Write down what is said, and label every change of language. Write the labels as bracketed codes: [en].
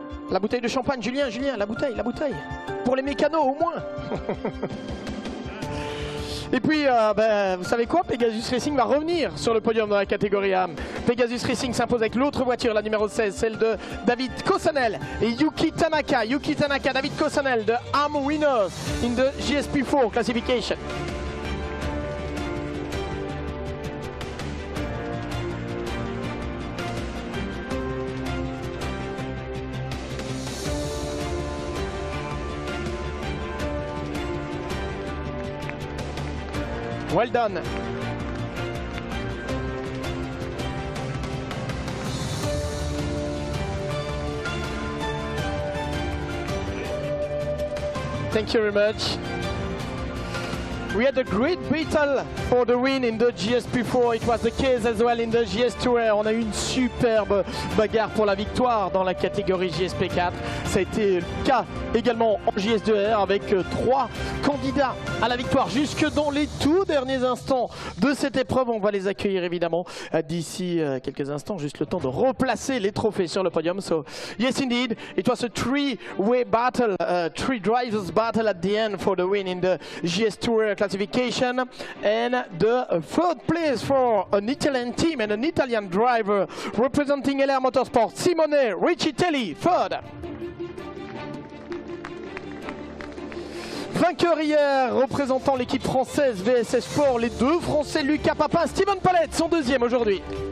[fr] La bouteille de champagne, Julien, la bouteille. Pour les mécanos au moins. Et puis, vous savez quoi, Pegasus Racing va revenir sur le podium dans la catégorie AM. Pegasus Racing s'impose avec l'autre voiture, la numéro 16, celle de David Kosanel et Yuki Tanaka. [en] Yuki Tanaka, David Kosanel, the AM winners in the JS P4 classification. Well done. Thank you very much. We had a great battle for the win in the JS P4. It was the case as well in the JS2 R. [fr] On a eu une superbe bagarre pour la victoire dans la catégorie JS P4. Ça a été le cas également en JS2 R avec 3 candidats à la victoire jusque dans les tout derniers instants de cette épreuve. On va les accueillir évidemment d'ici quelques instants, juste le temps de replacer les trophées sur le podium. [en] So yes indeed, it was a three-way battle, three drivers battle at the end for the win in the JS2 R classification, and the third place for an Italian team and an Italian driver representing LR Motorsport, Simone Riccitelli, third. [fr] Vainqueur hier, représentant l'équipe française VSS Sport, les deux Français Lucas Papin, Steven Palette sont deuxième aujourd'hui.